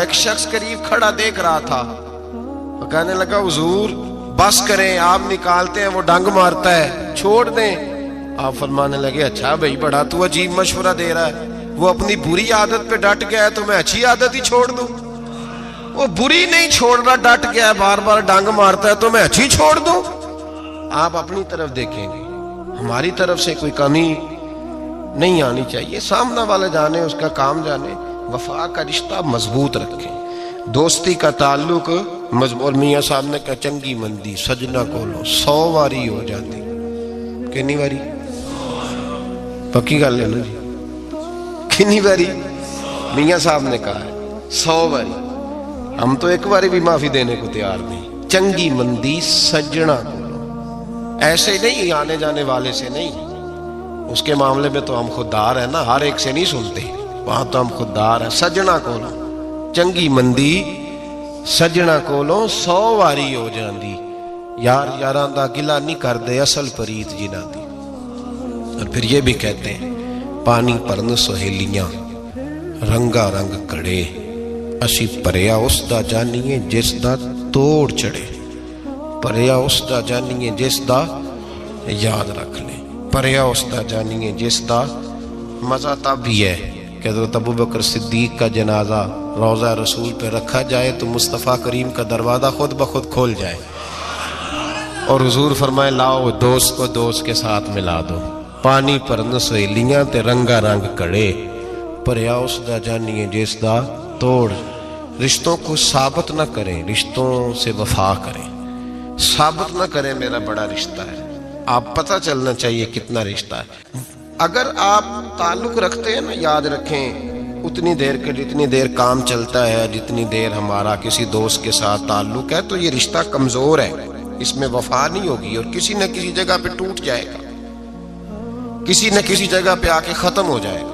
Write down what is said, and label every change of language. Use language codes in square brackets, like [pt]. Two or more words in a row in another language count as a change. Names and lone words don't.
[ur] ایک شخص قریب کھڑا دیکھ رہا تھا، وہ کہنے لگا حضور بس کریں، آپ نکالتے ہیں وہ ڈانگ مارتا ہے، چھوڑ دیں. آپ فرمانے لگے اچھا بھائی بڑا تو عجیب مشورہ دے رہا ہے، وہ اپنی بری عادت پہ ڈٹ گیا ہے تو میں اچھی عادت ہی چھوڑ دوں. وہ بری نہیں چھوڑ رہا، ڈٹ گیا، بار بار ڈانگ مارتا ہے تو میں اچھی چھوڑ دوں؟ آپ اپنی طرف دیکھیں گے، ہماری طرف سے کوئی کمی نہیں آنی چاہیے، سامنے والا جانے، اس کا کام جانے، وفا کا رشتہ مضبوط رکھیں، دوستی کا تعلق مضبوط۔ میاں صاحب نے کہا [pa] چنگی مندی سجنا کولو 100 واری ہو جاتی، کنی واری؟ پکی گل ہے نا جی، کنی واری؟ [ur] میاں صاحب نے کہا ہے 100 واری، ہم تو ایک باری بھی معافی دینے کو تیار نہیں۔ [pa] چنگی مندی سجنا کولو، [ur] ایسے نہیں آنے جانے والے سے نہیں، اس کے معاملے میں تو ہم خوددار ہیں نا، ہر ایک سے نہیں سنتے، وہاں تو ہم خوددار ہیں۔ [pa] سجنا کولو چنگی مندی سجنا کولو 100 واری ہو جاندی، یار یاراں دا گلا نہیں کر دے اصل پریت جنہ دی۔ [ur] اور پھر یہ بھی کہتے ہیں [pa] پانی پرن سہیلیاں رنگا رنگ کڑے، اسی پریا اس دا جانیے جس دا توڑ چڑھے، پریا اس دا جانیے جس دا، [ur] یاد رکھ لیں، [pa] پریا اس دا جانیے جس دا۔ [ur] مزہ تب بھی ہے کہ حضرت ابوبکر صدیق کا جنازہ روضہ رسول پہ رکھا جائے تو مصطفیٰ کریم کا دروازہ خود بخود کھول جائے اور حضور فرمائے لاؤ دوست کو دوست کے ساتھ ملا دو، [pa] پانی پرن سہیلیاں تے رنگا رنگ کڑے، پریا اس دا جانیے جس دا توڑ۔ [ur] رشتوں کو ثابت نہ کریں، رشتوں سے وفا کریں، ثابت نہ کریں میرا بڑا رشتہ ہے، آپ پتہ چلنا چاہیے کتنا رشتہ ہے۔ اگر آپ تعلق رکھتے ہیں نا، یاد رکھیں اتنی دیر کے جتنی دیر کام چلتا ہے، جتنی دیر ہمارا کسی دوست کے ساتھ تعلق ہے، تو یہ رشتہ کمزور ہے، اس میں وفا نہیں ہوگی اور کسی نہ کسی جگہ پہ ٹوٹ جائے گا، کسی نہ کسی جگہ پہ آ کے ختم ہو جائے گا۔